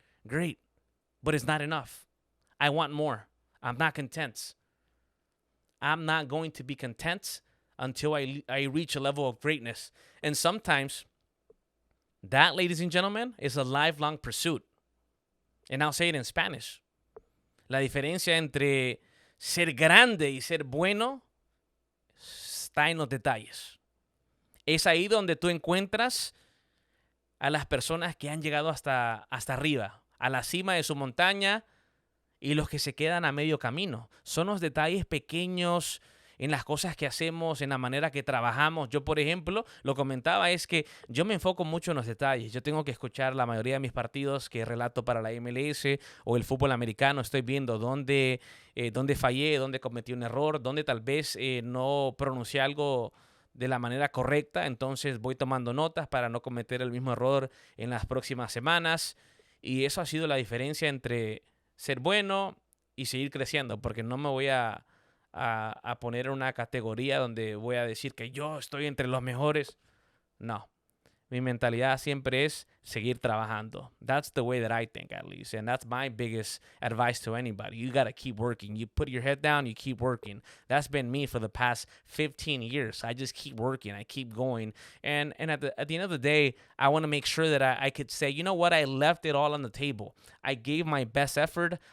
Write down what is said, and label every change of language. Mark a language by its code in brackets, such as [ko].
[en] Great. But it's not enough. I want more. I'm not content. I'm not going to be content until I reach a level of greatness. And sometimes That, ladies and gentlemen, is a lifelong pursuit. And I'll say it in Spanish. [es] La diferencia entre ser grande y ser bueno está en los detalles. Es ahí donde tú encuentras a las personas que han llegado hasta arriba, a la cima de su montaña, y los que se quedan a medio camino. Son los detalles pequeños en las cosas que hacemos, en la manera que trabajamos. Yo, por ejemplo, lo comentaba, es que yo me enfoco mucho en los detalles. Yo tengo que escuchar la mayoría de mis partidos que relato para la MLS o el fútbol americano. Estoy viendo dónde fallé, dónde cometí un error, dónde tal vez no pronuncié algo de la manera correcta. Entonces voy tomando notas para no cometer el mismo error en las próximas semanas. Y eso ha sido la diferencia entre ser bueno y seguir creciendo, porque no me voy a poner en una categoría donde voy a decir que yo estoy entre los mejores. No. Mi mentalidad siempre es seguir trabajando. [en] That's the way that I think, at least. And that's my biggest advice to anybody. You got to keep working. You put your head down, you keep working. That's been me for the past 15 years. I just keep working. I keep going. And at the end of the day, I want to make sure that I could say, you know what? I left it all on the table. I gave my best effort.